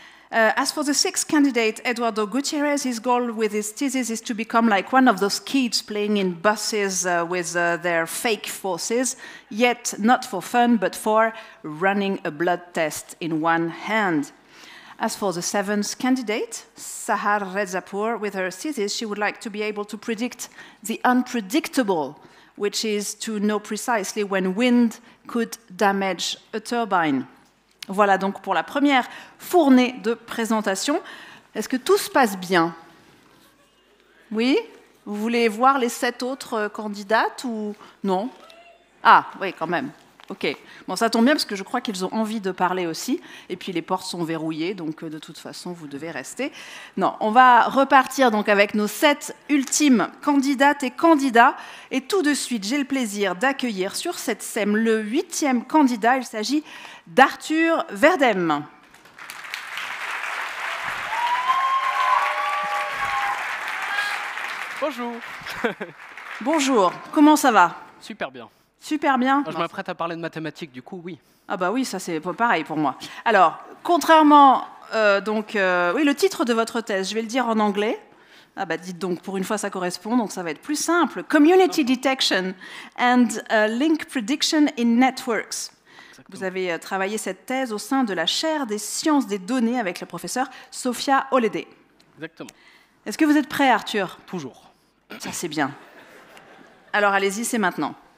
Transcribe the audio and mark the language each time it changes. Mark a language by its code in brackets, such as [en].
[en] As for the sixth candidate, Eduardo Gutierrez, his goal with his thesis is to become like one of those kids playing in buses with their fake forces, yet not for fun, but for running a blood test in one hand. As for the seventh candidate, Sahar Rezapour, with her thesis, she would like to be able to predict the unpredictable, which is to know precisely when wind could damage a turbine. [fr] Voilà donc pour la première fournée de présentation. Est-ce que tout se passe bien? Oui? Vous voulez voir les 7 autres candidates ou non? Ah, oui, quand même. Ok. Bon, ça tombe bien parce que je crois qu'ils ont envie de parler aussi. Et puis les portes sont verrouillées, donc de toute façon, vous devez rester. Non, on va repartir donc avec nos 7 ultimes candidates et candidats. Et tout de suite, j'ai le plaisir d'accueillir sur cette scène le 8e candidat. Il s'agit d'Arthur Verdem. Bonjour. Bonjour, comment ça va? Super bien. Super bien. Je m'apprête à parler de mathématiques, du coup, oui. Ah bah oui, ça c'est pareil pour moi. Alors, contrairement, oui, le titre de votre thèse, je vais le dire en anglais. Ah bah dites donc, pour une fois ça correspond, donc ça va être plus simple. Community Detection and Link Prediction in Networks. Exactement. Vous avez travaillé cette thèse au sein de la chaire des sciences des données avec le professeur Sophia Holliday. Exactement. Est-ce que vous êtes prêt, Arthur? Toujours. Ça c'est bien. Alors allez-y, c'est maintenant.